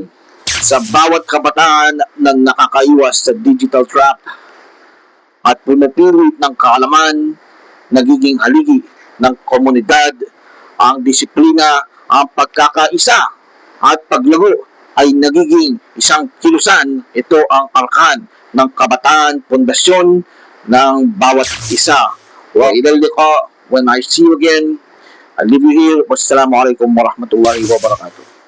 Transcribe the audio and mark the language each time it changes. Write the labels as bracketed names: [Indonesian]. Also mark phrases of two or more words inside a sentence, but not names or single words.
[Filipino] Sa bawat kabataan na nakakaiwas sa [English] digital trap [Filipino] at pumupilit ng kaalaman, nagiging haligi ng komunidad, ang disiplina, ang pagkakaisa at paglago ay nagiging isang kilusan. Ito ang arkan ng kabataan, pundasyon ng bawat isa. [Arabic] وإلى اللقاء, [English] when I see you again, I leave you here. [Arabic] والسلام عليكم ورحمة الله وبركاته.